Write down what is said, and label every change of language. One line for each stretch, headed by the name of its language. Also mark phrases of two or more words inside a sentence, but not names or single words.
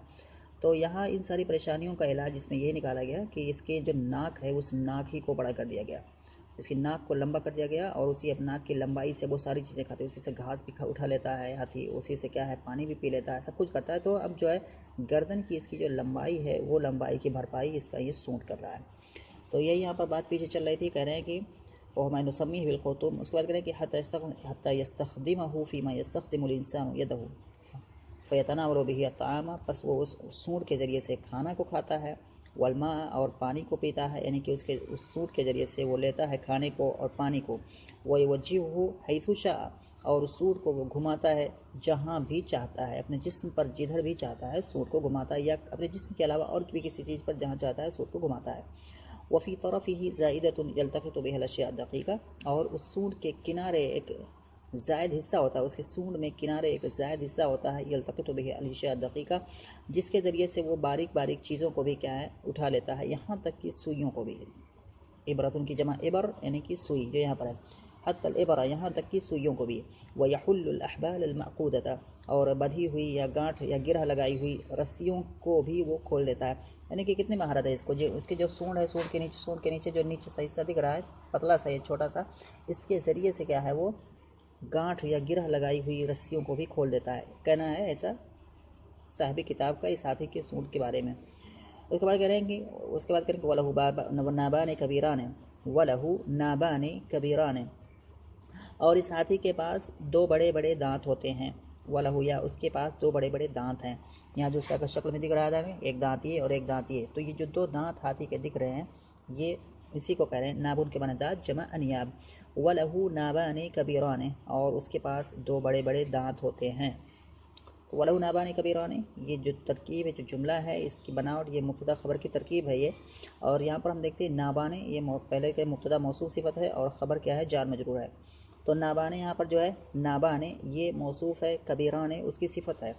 Hindi: तो यहाँ इन सारी परेशानियों का इलाज इसमें ये निकाला गया कि इसके जो नाक है उस नाक ही को बड़ा कर दिया गया, इसकी नाक को लंबा कर दिया गया, और उसी अब नाक की लंबाई से वो सारी चीज़ें खाते हैं। उसी से घास भी उठा लेता है हाथी, उसी से क्या है पानी भी पी लेता है, सब कुछ करता है। तो अब जो है गर्दन की इसकी जो लंबाई है वो लंबाई की भरपाई इसका ये सूट कर रहा है। तो यही यहाँ पर बात पीछे चल रही थी, कह रहे हैं कि वह
Arabic: ما يسمى بالخرطوم,
Hindi: उसके बाद कह रहे हैं कि
Arabic: حتى يستخدمه فيما يستخدم الإنسان يده فيتناول به الطعام,
Hindi: बस वो उस सूंड के ज़रिए से खाना को खाता है, वल्मा और पानी को पीता है, यानी कि उसके उस सूंड के ज़रिए से वो लेता है खाने को और पानी को।
Arabic: ويوجهه حيث شاء,
Hindi: और उस सूंड को वो घुमाता है जहाँ भी चाहता है, अपने जिस्म पर जिधर भी चाहता है सूंड को घुमाता है, या अपने जिस्म के अलावा और भी किसी चीज़ पर जहाँ चाहता है सूंड को घुमाता है।
Arabic: وفي طرفه زائدة يلتقط بها الأشياء الدقيقة,
Hindi: और उस सूंड के किनारे एक ज़ायद हिस्सा होता है, उसके सूंड में किनारे एक ज़ायद हिस्सा होता है,
Arabic: يلتقط به الأشياء الدقيقة,
Hindi: जिसके ज़रिए से वो बारीक बारीक चीज़ों को भी क्या है उठा लेता है, यहाँ तक कि सुइयों को भी। इबरतुन की जमा इबर यानी कि सुई, जो यहाँ पर है,
Arabic: حتى الإبرة,
Hindi: यहाँ तक कि सुइयों को भी।
Arabic: ويحل الأحبال المعقودة,
Hindi: और बधी हुई या गांठ या गिरह लगाई हुई रस्सियों को भी वो खोल देता है। यानी कि कितनी महारत है इसको, जो उसके जो सूंड है, सूंड के नीचे जो नीचे सही सा दिख रहा है, पतला सा ये छोटा सा, इसके ज़रिए से क्या है वो गांठ या गिरह लगाई हुई रस्सियों को भी खोल देता है। कहना है ऐसा साहिब किताब का इस हाथी के सूंड के बारे में। उसके बाद करेंगे
Arabic: وله نابان كبيران، وله نابان كبيران,
Hindi: और इस हाथी के पास दो बड़े बड़े दांत होते हैं। वलहु, या उसके पास दो बड़े बड़े दांत हैं। यहाँ जो शक्ल में दिख रहा है एक दांत ये और एक दांत ये, तो ये जो दो दांत हाथी के दिख रहे हैं ये इसी को कह रहे हैं नाबुन के बने दांत जमा अनियाब।
Arabic: وله نابان كبيران,
Hindi: और उसके पास दो बड़े बड़े दांत होते हैं।
Arabic: وله نابان كبيران,
Hindi: ये जो तरकीब है, जो जुमला है, इसकी बनावट, ये मुब्तदा ख़बर की तरकीब है ये। और यहाँ पर हम देखते हैं नाबाने, ये पहले के मुब्तदा मौसूफ सिफ़त है और ख़बर क्या है, जार मजरूर है। तो नाबाने यहाँ पर जो है नाबाने ये मौसूफ़ है, कबीराने उसकी सिफ़त है।